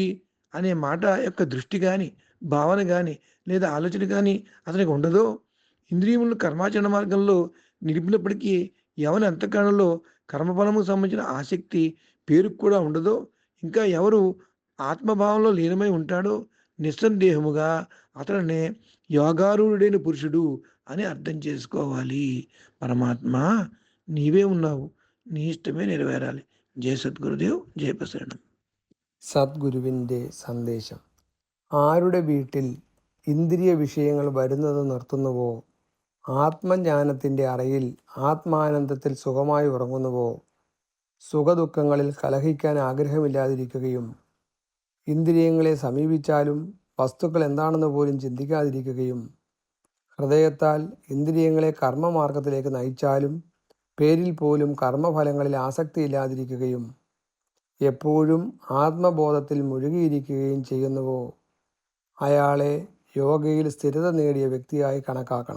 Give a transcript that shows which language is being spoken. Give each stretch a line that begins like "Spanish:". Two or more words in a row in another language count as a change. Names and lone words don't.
Telugu: అనే మాట యొక్క దృష్టి కానీ, భావన కానీ లేదా ఆలోచన కానీ అతనికి ఉండదో, ఇంద్రియములను కర్మాచరణ మార్గంలో నిలిపినప్పటికీ ఎవరి అంతఃకరణలో కర్మఫలముకు సంబంధించిన ఆసక్తి పేరుకు కూడా ఉండదో, ఇంకా ఎవరు ఆత్మభావంలో లీనమై ఉంటాడో, నిస్సందేహముగా అతనినే యోగారూఢుడైన పురుషుడు అని అర్థం చేసుకోవాలి. పరమాత్మ నీవే ఉన్నావు, నీ ఇష్టమే నెరవేరాలి.
Malayalam: ജയ സദ്ഗുരുദേവ്, ജയ പ്രസരണം. സദ്ഗുരുവിൻ്റെ സന്ദേശം. ആരുടെ വീട്ടിൽ ഇന്ദ്രിയ വിഷയങ്ങൾ വരുന്നത് നിർത്തുന്നുവോ, ആത്മജ്ഞാനത്തിൻ്റെ അറയിൽ ആത്മാനന്ദത്തിൽ സുഖമായി ഉറങ്ങുന്നുവോ, സുഖദുഃഖങ്ങളിൽ കലഹിക്കാൻ ആഗ്രഹമില്ലാതിരിക്കുകയും ഇന്ദ്രിയങ്ങളെ സമീപിച്ചാലും വസ്തുക്കൾ എന്താണെന്ന് പോലും ചിന്തിക്കാതിരിക്കുകയും ഹൃദയത്താൽ ഇന്ദ്രിയങ്ങളെ കർമ്മമാർഗത്തിലേക്ക് നയിച്ചാലും പേരിൽ പോലും കർമ്മഫലങ്ങളിൽ ആസക്തിയില്ലാതിരിക്കുകയും എപ്പോഴും ആത്മബോധത്തിൽ മുഴുകിയിരിക്കുകയും ചെയ്യുന്നുവോ, അയാളെ യോഗയിൽ സ്ഥിരത നേടിയ വ്യക്തിയായി കണക്കാക്കണം.